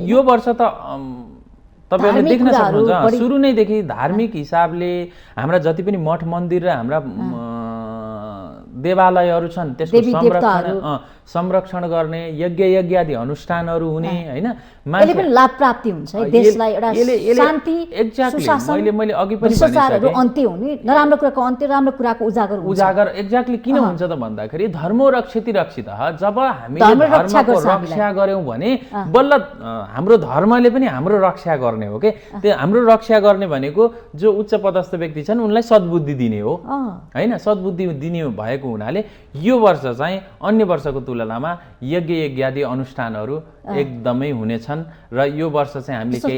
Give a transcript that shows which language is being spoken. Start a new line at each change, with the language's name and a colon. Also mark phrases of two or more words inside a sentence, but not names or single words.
Nepali: यो वर्ष त तपाईहरुले देख्न सक्नुहुन्छ सुरु नैदेखि धार्मिक हिसाबले हाम्रा जति पनि मठ मन्दिर र हाम्रा देवालयहरू छन् त्यसको संरक्षण गर्ने, यज्ञ आदि अनुष्ठानहरू हुने हैन, यसले पनि लाभ प्राप्ति हुन्छ है देशलाई, एउटा शान्ति सुशासन, मैले अघि पनि भनिसकेँ, अन्त्य हुने, नराम्रो कुराको अन्त्य, राम्रो कुराको उजागर एक्ज्याक्टली किन हुन्छ त भन्दाखेरि
Sanskrit: धर्मो रक्षिति रक्षितः,
Nepali: जब हामीले धर्मको रक्षा गर्यौं भने बल्ल हाम्रो धर्मले पनि हाम्रो रक्षा गर्ने हो के। त्यो हाम्रो रक्षा गर्ने भनेको जो उच्च पदस्थ व्यक्ति छन् उनलाई सद्बुद्धि दिने हो हैन, सद्बुद्धि दिने भएको हुनाले यो वर्ष चाहिँ अन्य वर्षको तुलनामा यज्ञ यज्ञादि अनुष्ठानहरू एकदमै हुनेछन् र यो वर्ष चाहिँ हामीले केही